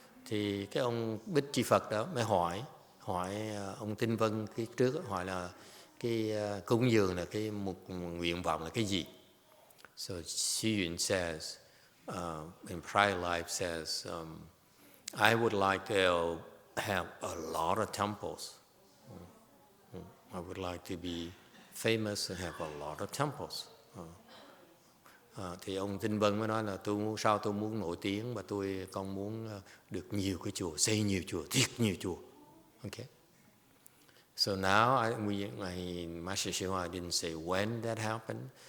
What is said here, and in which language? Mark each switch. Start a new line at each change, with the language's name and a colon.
Vietnamese: Thì cái ông Bích Chi Phật đó mới hỏi ông Tinh Vân cái trước, hỏi là cái cúng dường là cái một nguyện vọng là cái gì.
English: So Xu Yun says, in prior life says, I would like to have a lot of temples. I would like to be famous and have a lot of temples.
Vietnamese: Thì ông Tinh Vân mới nói là tôi muốn nổi tiếng và con muốn được nhiều cái chùa, xây nhiều chùa, thiệt nhiều chùa.
English: Okay. So now Master YongHua didn't say when that happened.